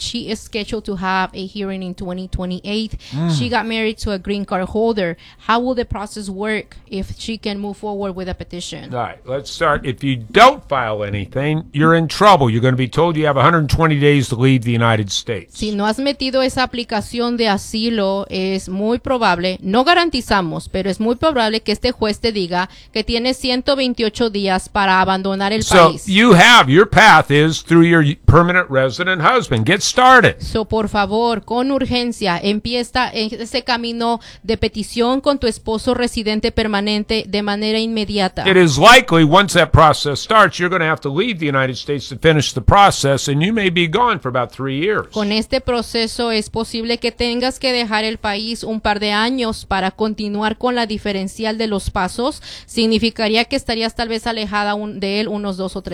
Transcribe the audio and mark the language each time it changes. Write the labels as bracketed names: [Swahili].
[English] She is scheduled to have a hearing in 2028. Mm. She got married to a green card holder. How will the process work if she can move forward with a petition? All right, let's start. If you don't file anything, you're in trouble. You're going to be told you have 120 days to leave the United States. [Spanish] Si no has metido esa aplicación de asilo, es muy probable, no garantizamos, pero es muy probable que este juez te diga que tienes 128 días para abandonar el [English] so [Spanish] país. [English] So you have, your path is through your permanent resident husband. Get started. [Spanish] So por favor, con urgencia, empieza ese camino de petición con tu esposo residente permanente de manera inmediata. [English] It is likely once that process starts, you're going to have to leave the United States to finish the process, and you may be gone for about 3 years. [Spanish] Con este proceso es posible que tengas que dejar el país un par de años para continuar con la diferencial de los pasos. Significaría que estarías tal vez alejada de él unos 2 o 3 años.